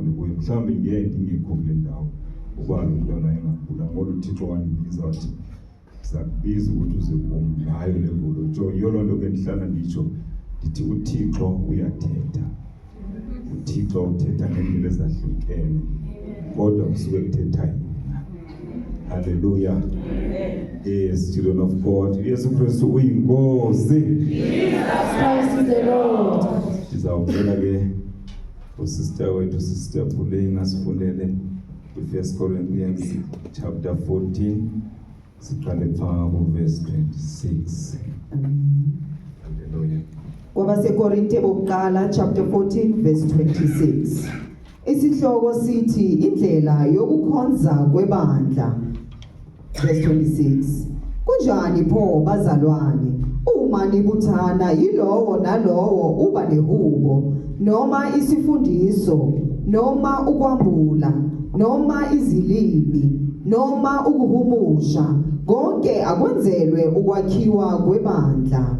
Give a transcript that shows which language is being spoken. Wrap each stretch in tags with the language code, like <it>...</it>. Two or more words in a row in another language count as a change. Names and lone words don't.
<xh>ndikuyo mhlawumbe ngingekho kule ndawo uba lo mntwana engagula ngoba uThixo wandibiza wathi sakubiza ukuthi uze kum ngayo le mbulo yiyo loo nto ke ndihlala nditsho ndithi uThixo uyathetha uThixo uthetha ngendlela ezahlukene kodwa kusuke kuthetha yena haleluya</xh> <en>yes children of God</en> <xh>Yesu Kristu uyinkosi</xh> <en>Jesus Christ is the Lord.</en> <xh>Ndizawucela ke usister wethu sister Puleng asifundele i-1 Corinthians chapter 14 siqale phaa verse 26 haleluya KwabaseKorinte bokuqala chapter 14 verse 26.</xh> <zu>Isihloko sithi indlela yokukhonza kwebandla verse 26. Kunjani pho bazalwane uma nibuthana yilowo nalowo uba nehubo noma isifundiso noma ukwambula noma izilimi noma ukuhumusha konke akwenzelwe ukwakhiwa kwebandla.</zu>